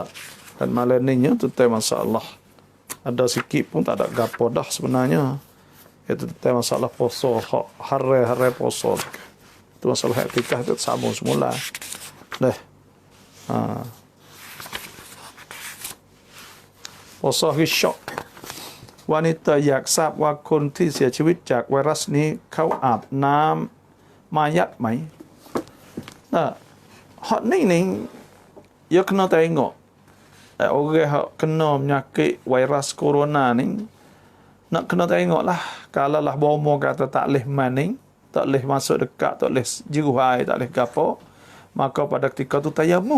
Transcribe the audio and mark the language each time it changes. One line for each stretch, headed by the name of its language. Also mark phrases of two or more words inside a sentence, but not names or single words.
Malay: Dan malam ni tentang masalah. Ada sikit pun tak ada gapo dah sebenarnya. Itu tentang masalah puasa, hari-hari puasa. Itu masalah etikah itu sama semula. Nah. Puasa syok.
Thai: Wanita อยากทราบว่าคนที่เสียชีวิตจากไวรัสนี้เขาอาบน้ำ mayat ไหม
Malay: hak ni ya kena tengok. Orang hak kena penyakit virus corona ni nak kena tengok lah. Kalau lah bomo kata tak boleh maning, tak boleh masuk dekat, tak boleh jiru air, tak boleh gapo, maka pada ketika tu tayamum.